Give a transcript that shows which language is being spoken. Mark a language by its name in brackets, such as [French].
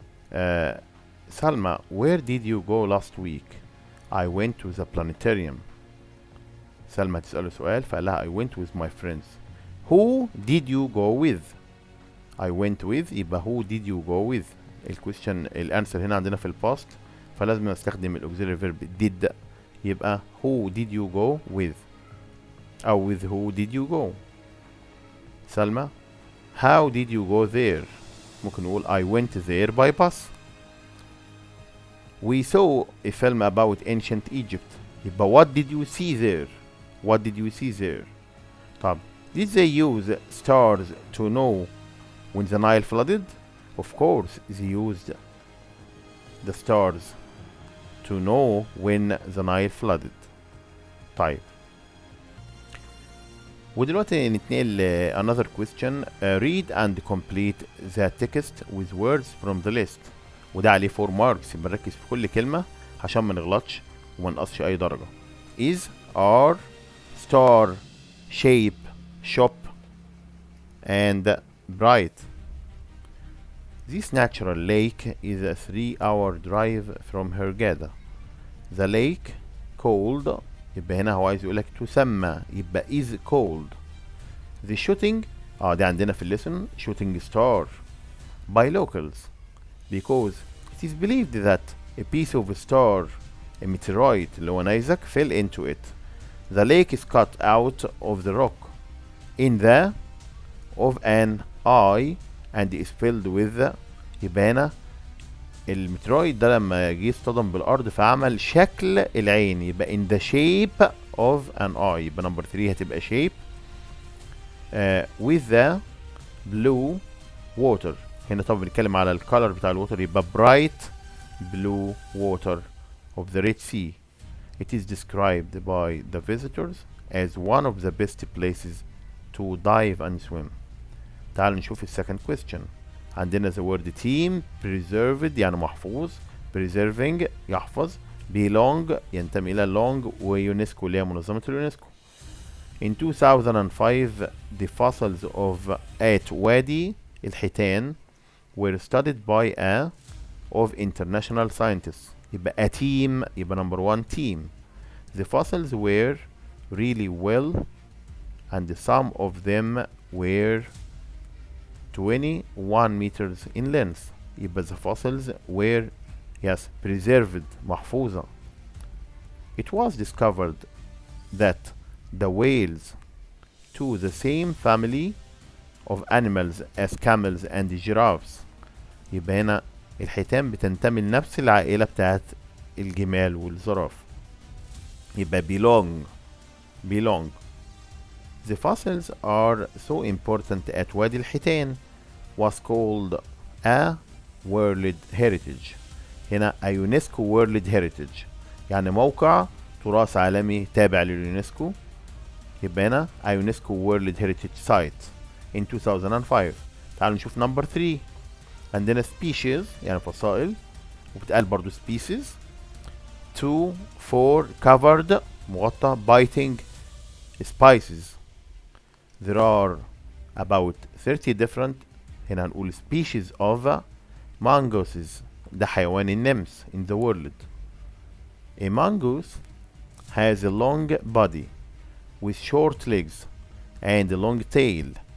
[English] Salma, where did you go last week? I went to the planetarium. سلمى [Arabic] تسأله سؤال فقال لها [English] I went with my friends. Who did you go with؟ I went with، [Arabic] يبقى [English] who did you go with. [Arabic] الكويستشن الانسر هنا عندنا في الباست، فلازم نستخدم الاوكسيلري فيرب did، يبقى [English] who did you go with، [Arabic] او [English] with who did you go. سلمى how did you go there؟ [Arabic] ممكن نقول [English] I went there by bus. We saw a film about ancient Egypt. [Arabic] يبقى [English] what did you see there؟ what did you see there. [Arabic] طب [English] did they use stars to know when the Nile flooded؟ Of course they used the stars to know when the Nile flooded. [Arabic] طيب ودلوقتي نتنقل [English] another question. Read and complete the text with words from the list. [Arabic] وده عليه [English] 4 marks، [Arabic] بنركز في كل كلمة عشان ما نغلطش وما نقصش أي درجة. [English] is are star shape shop and bright. This natural lake is a 3-hour drive from Hurghada. The lake called [Arabic] يبقى هنا هو عايز يقولك تسمى، يبقى [English] is called. The shooting [Arabic] دي عندنا في الليسن [English] shooting star by locals because it is believed that a piece of a star, a meteorite [Arabic] اللي هو نيزك, [English] fell into it. The lake is cut out of the rock in the of an eye and is filled with. [Arabic] يبقى هنا المترويد ده لما جه اصطدم بالارض فعمل شكل العين، يبقى [English] in the shape of an eye. [Arabic] يبقى نمبر 3 هتبقى [English] shape with the blue water. [Arabic] هنا طبعا بنتكلم على الكالر بتاع الووتر، يبقى [English] bright blue water of the Red Sea. It is described by the visitors as one of the best places to dive and swim. [Arabic] تعالوا نشوف السكند question. عندنا [English] the word team preserved [Arabic] يعني محفوظ، preserving يحفظ، belong ينتمي إلى long، ويونسكو اللي هي منظمة اليونسكو. [English] In 2005 the fossils of at وادي الحيتان were studied by a of international scientists. [Arabic] يبقى [English] a team، يبقى number 1 team. The fossils were really well and some of them were 21 meters in length. [Arabic] يبقى [English] the fossils were yes preserved [Arabic] محفوظة. [English] It was discovered that the whales to the same family of animals as camels and giraffes. [Arabic] يبقى هنا الحيتان بتنتمي لنفس العائلة بتاعت الجمال والزراف. يبقى [English] belong. The fossils are so important at وادي الحيتان was called a World Heritage. [Arabic] هنا [English] a UNESCO World Heritage [Arabic] يعني موقع تراث عالمي تابع لليونسكو. يبقى هنا [English] a UNESCO World Heritage Site in 2005. [Arabic] تعالوا نشوف نمبر 3. عندنا species يعني فصائل، وبتقال برضو species. [English] 2 4 covered [Arabic] مغطى، [English] biting spices. There are about 30 different [Arabic] هنا هنقول [English] species of mongooses. [Arabic] ده حيوان النمس [English] in the world. A mongoose has a long body with short legs and a long tail.